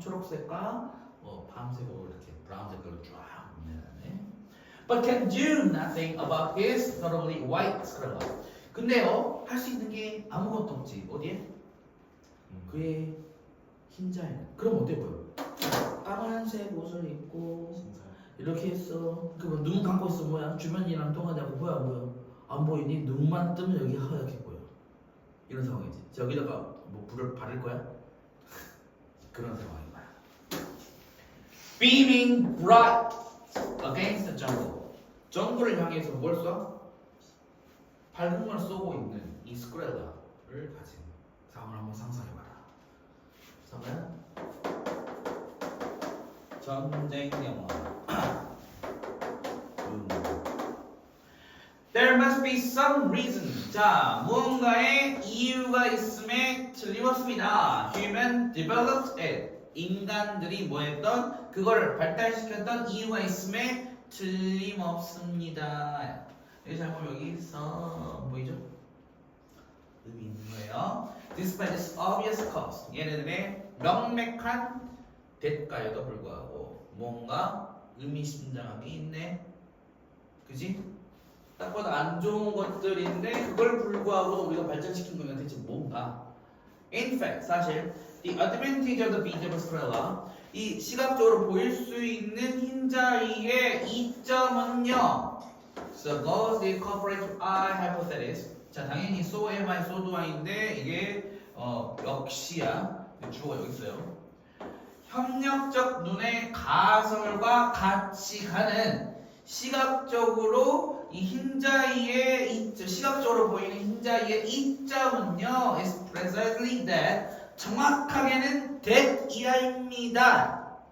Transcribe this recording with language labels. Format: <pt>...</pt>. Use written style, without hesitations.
<ko>초록색과 밤색으로 이렇게 브라운 색깔로 쫙 입는다네.</ko> <en>But can do nothing about his thoroughly white sclera.</en> <ko>근데요, 할 수 있는 게 아무것도 없지. 어디에? 그의 흰자에는. 그럼 어때 보여? 까만색 옷을 입고 이렇게 했어. 그러면 눈 감고 있어 뭐야? 주변이랑 통하자고 보여 안 보여? 안 보이니? 눈만 뜨면 여기 하얗게 보여. 이런 상황이지. 여기다가 뭐 불을 바를 거야? 그런 상황인 거야.</ko> <en>Beaming bright against the jungle.</en> <ko>정글을 향해서 뭘 쏴? 밝은 걸 쏘고 있는 이 스크렐라를 가진 상황을 한번 상상해봐라. 그러면 전쟁 영화</ko> <en>There must be some reason.</en> <ko>자, 무언가의 이유가 있음에 틀림없습니다.</ko> <en>Human developed it.</en> <ko>인간들이 뭐 했던? 그거를 발달시켰던 이유가 있음에 틀림없습니다. 여기 잘 보면 여기 있어. 보이죠? 의미 있는 거예요.</ko> <en>Despite this obvious cause.</en> <ko>얘네들의 명백한 대가에도 불구하고 뭔가 의미심장한 게 있네. 그지? 딱 봐도 안 좋은 것들인데 그걸 불구하고 우리가 발전시킨 거는 대체 뭔가?</ko> <en>In fact,</en> <ko>사실</ko> <en>the advantage of the visible sclera</en> <ko>이 시각적으로 보일 수 있는 흰자위의 이점은요.</ko> <en>So goes the corporate eye hypothesis.</en> <ko>자, 당연히</ko> <en>so am I, so do I</en> <ko>인데 이게 역시야. 주어가 여기 있어요. 협력적 눈의 가설과 같이 가는 시각적으로 이 흰자위의 이점, 시각적으로 보이는 흰자위의 이점은요,</ko> <en>is precisely that</en> <ko>정확하게는 that이야입니다.</ko>